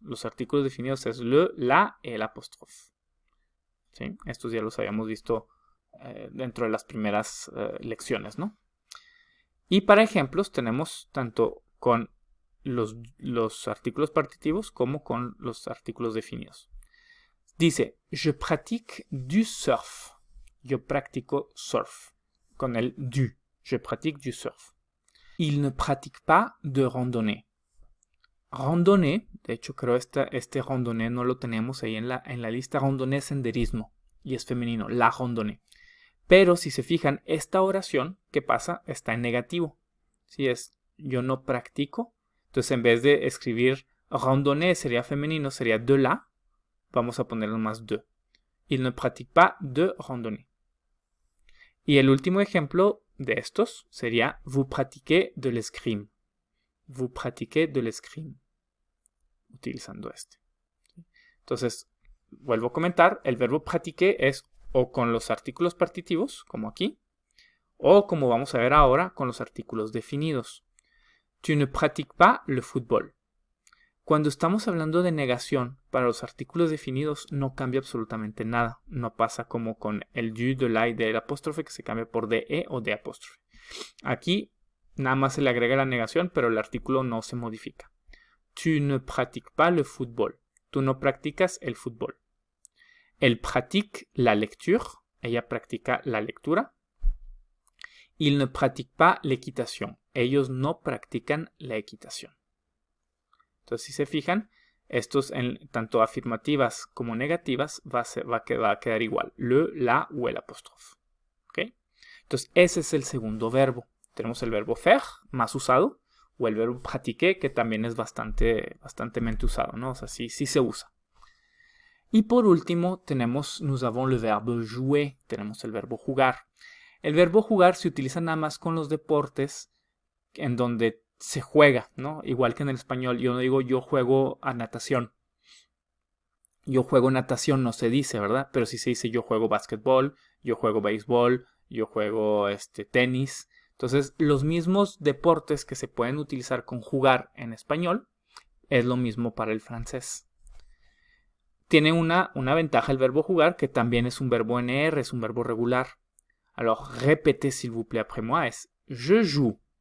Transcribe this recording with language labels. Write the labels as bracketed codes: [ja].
[es] Los artículos definidos es le, la, el apóstrofe. ¿Sí? Estos ya los habíamos visto dentro de las primeras lecciones, ¿no? Y para ejemplos tenemos tanto con los artículos partitivos como con los artículos definidos. Dice, [fr] je pratique du surf. [es] Yo practico surf. Con el du. [fr] Je pratique du surf. Il ne pratique pas de randonnée. [es] Randonnée, de hecho creo este randonnée no lo tenemos ahí en la lista. Randonnée es senderismo y es femenino, la randonnée. Pero si se fijan, esta oración, ¿qué pasa? Está en negativo. Si es yo no practico, entonces en vez de escribir randonnée sería femenino, sería de la, vamos a ponerlo más de. [fr] Il ne pratique pas de randonnée. [es] Y el último ejemplo de estos sería [fr] vous pratiquez de l'escrime. Vous pratiquez de l'escrime. [es] Utilizando este. Entonces, vuelvo a comentar, el verbo pratiquer es o con los artículos partitivos, como aquí, o como vamos a ver ahora, con los artículos definidos. [fr] Tu ne pratiques pas le football. [es] Cuando estamos hablando de negación, para los artículos definidos no cambia absolutamente nada. No pasa como con el du, de la y del apóstrofe que se cambia por de, o de apóstrofe. Aquí nada más se le agrega la negación, pero el artículo no se modifica. [fr] Tu ne pratiques pas le football. [es] Tú no practicas el fútbol. [fr] Elle pratique la lecture. [es] Ella practica la lectura. [fr] Il ne pratique pas l'équitation. [es] Ellos no practican la equitación. Entonces, si se fijan, estos tanto afirmativas como negativas va a quedar igual. Le, la o el apóstrofe. ¿Okay? Entonces, ese es el segundo verbo. Tenemos el verbo faire, más usado, o el verbo pratiquer, que también es bastantemente usado, ¿no? O sea, sí se usa. Y por último, [fr] nous avons le verbe jouer. [es] Tenemos el verbo jugar. El verbo jugar se utiliza nada más con los deportes en donde se juega, ¿no? Igual que en el español, yo no digo yo juego a natación. Yo juego natación no se dice, ¿verdad? Pero sí se dice yo juego básquetbol, yo juego béisbol, yo juego tenis. Entonces, los mismos deportes que se pueden utilizar con jugar en español es lo mismo para el francés. Tiene una ventaja el verbo jugar, que también es un verbo NR, es un verbo regular. [fr] Alors, répétez s'il vous plaît après moi, es je joue.